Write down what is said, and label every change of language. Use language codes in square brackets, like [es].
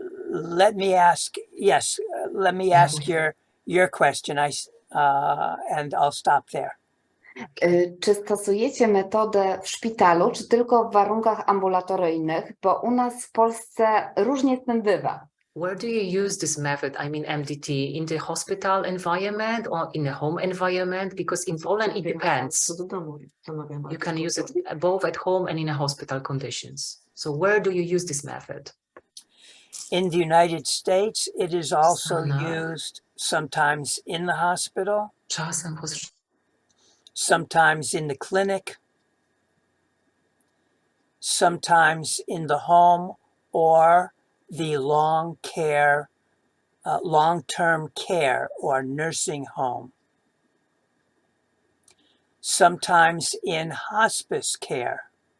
[en] Let me ask your question, and I'll stop there. [pl] Czy stosujecie metodę w szpitalu, czy tylko w warunkach ambulatoryjnych? Bo u nas w Polsce różnie z tym bywa. [en] Where do you use this method? I mean, MDT in the hospital environment or in a home environment? Because in Poland it depends. You can use it both at home and in a hospital conditions. So where do you use this method? In the United States, it is also used sometimes in the hospital, sometimes in the clinic, sometimes in the home or the long-term care or nursing home, sometimes in hospice care.